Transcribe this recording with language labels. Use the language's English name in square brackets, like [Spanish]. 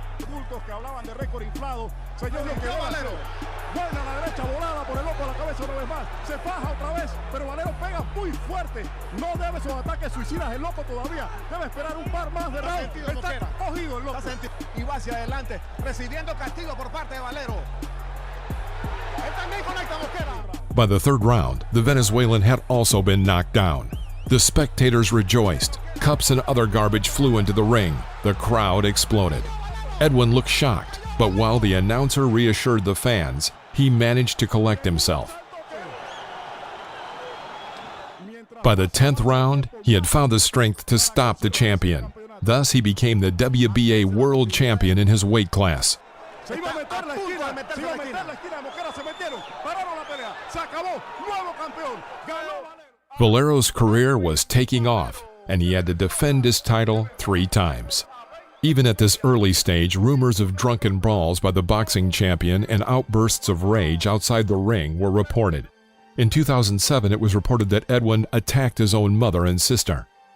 [Spanish] Bultos que hablaban de récord inflado, señor Valero. Buena la derecha volada por el ojo a la cabeza una vez más. Se faja otra vez, pero Valero pega muy fuerte. No debe sus ataques suicidas el loco todavía. Debe esperar un par más de rounds. Está cogido el loco. Y va hacia adelante, recibiendo castigo por parte de Valero. Él también conecta a Mosquera. [English] By the third round, the Venezuelan had also been knocked down. The spectators rejoiced. Cups and other garbage flew into the ring. The crowd exploded. Edwin looked shocked, but while the announcer reassured the fans, he managed to collect himself. By the 10th round, he had found the strength to stop the champion. Thus, he became the WBA world champion in his weight class. [Spanish] Se iba a meter la esquina, se iba a meter la esquina, Mosquera se metieron, pararon la pelea, se acabó, nuevo campeón, ganó Valero. [English] Valero's career was taking off, and he had to defend his title 3 times. Even at this early stage, rumors of drunken brawls by the boxing champion and outbursts of rage outside the ring were reported. In 2007, it was reported that Edwin attacked his own mother and sister.